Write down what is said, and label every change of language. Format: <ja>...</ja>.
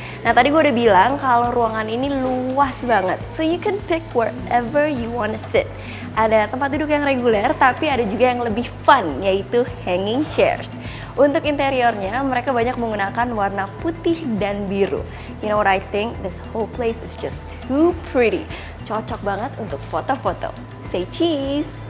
<id>Nah tadi gue udah bilang kalau ruangan ini luas banget,</id> <en>so you can pick wherever you wanna sit.</en> <id>Ada tempat duduk yang reguler, tapi ada juga yang lebih fun, yaitu hanging chairs. Untuk interiornya, mereka banyak menggunakan warna putih dan biru.</id> <en>You know what I think? This whole place is just too pretty.</en> <id>Cocok banget untuk foto-foto.</id> <en>Say cheese!</en>